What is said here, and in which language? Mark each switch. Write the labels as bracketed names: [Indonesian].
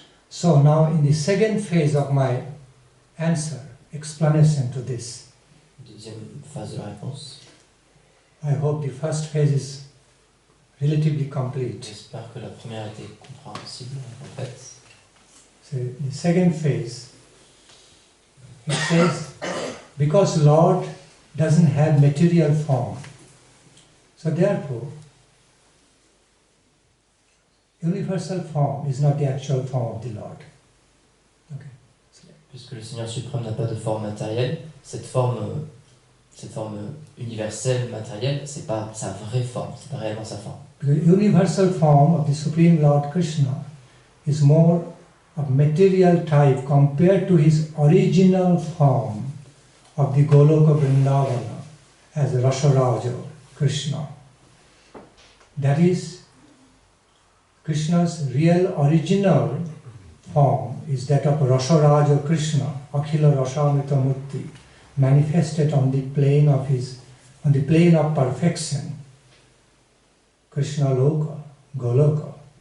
[English] So now in the second phase of my answer, explanation to this, [French] Deuxième phase de la réponse. [English] I hope the first phase is relatively complete. [French] J'espère que la première était compréhensible en fait. [English] So the second phase, it says, because Lord doesn't have material form, so therefore, universal form is not the actual form of the Lord. Okay. [French] Puisque le Seigneur suprême n'a pas de forme matérielle, cette forme universelle, matérielle, c'est pas sa vraie forme, c'est pas réellement sa forme. [English] The universal form of the Supreme Lord Krishna is more of material type compared to his original form of the Goloka Vrindavana as Rasaraja Krishna. That is, Krishna's real original form is that of Rasaraja Krishna, Akhila Rasamrita Murti, manifested on the plane of perfection, Krishna Loka, Goloka.